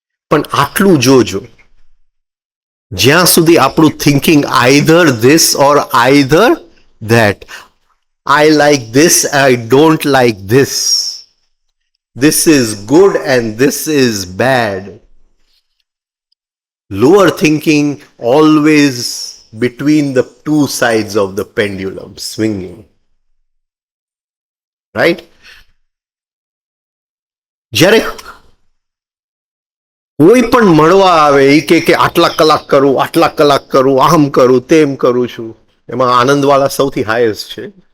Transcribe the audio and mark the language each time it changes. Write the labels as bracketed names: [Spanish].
[Gujarati] પણ આટલું જોજો, જ્યાં સુધી આપણું thinking [English] Either this or either that, I like this, I don't like this. This is good and this is bad. Lower thinking always between the two sides of the pendulum swinging. Right? [Gujarati] જ્યારે કોઈ પણ મળવા આવે એ કે આટલા કલાક કરું, આમ કરું, તેમ કરું છું, એમાં આનંદવાળા સૌથી હાઈએસ્ટ છે.